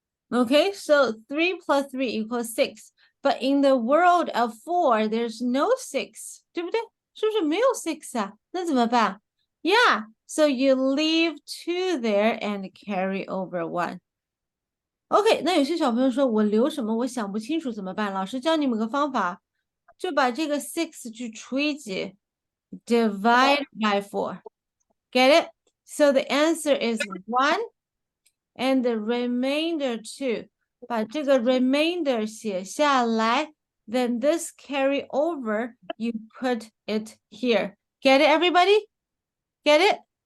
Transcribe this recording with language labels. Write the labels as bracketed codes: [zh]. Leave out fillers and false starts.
[en] Okay, so 3 plus 3 equals 6. But in the world of 4, there's no 6. [zh] 对不对？是不是没有 6 啊？那怎么办？ [en] Yeah, so you leave 2 there and carry over 1. [zh] OK, 那有些小朋友说我留什么我想不清楚怎么办？老师教你们个方法，就把这个 6去除以几 [en] divide by 4. Get it? So the answer is 1 and the remainder 2. [zh] 把这个 [en] remainder [zh] 写下来 [en] then this carry over, you put it here. Get it, everybody? Get it?